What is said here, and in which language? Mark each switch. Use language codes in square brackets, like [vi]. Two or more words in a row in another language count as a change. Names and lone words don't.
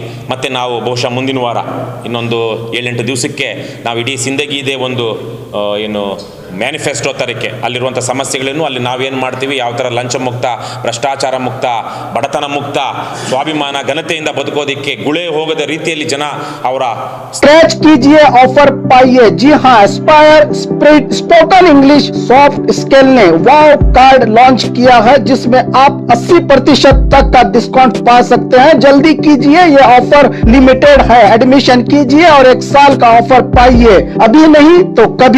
[kn] ಮತ್ತು ನಾವು ಬಹುಶಃ ಮುಂದಿನ ವಾರ ಇನ್ನೊಂದು 7-8 ದಿವಸಕ್ಕೆ ನಾವು ಇಡೀ ಸಿಂದಗಿದೇ ಒಂದು ಏನು ಮ್ಯಾನಿಫೆಸ್ಟೋ ತರಕ್ಕೆ ಅಲ್ಲಿರುವಂಥ ಸಮಸ್ಯೆಗಳೇನು, ಅಲ್ಲಿ ನಾವೇನು ಮಾಡ್ತೀವಿ, ಯಾವ ಥರ ಲಂಚ ಮುಕ್ತ, ಭ್ರಷ್ಟಾಚಾರ ಮುಕ್ತ, ಬಡತನ ಮುಕ್ತ, ಸ್ವಾಭಿಮಾನ, ಘನತೆಯಿಂದ ಬದುಕೋದಕ್ಕೆ ಗುಳೆ ಹೋಗದ ರೀತಿಯಲ್ಲಿ ಜನ ಅವರ [hi] स्क्रैच कीजिए, ऑफर पाइए। जी हाँ, एस्पायर स्पोकन इंग्लिश सॉफ्ट स्किल ने वाव कार्ड लॉन्च किया है, जिसमें आप 80% तक का डिस्काउंट पा सकते हैं। जल्दी कीजिए, ये [en] offer limited [hi] है। एडमिशन कीजिए और 1 साल का ऑफर पाइए, अभी नहीं तो कभी।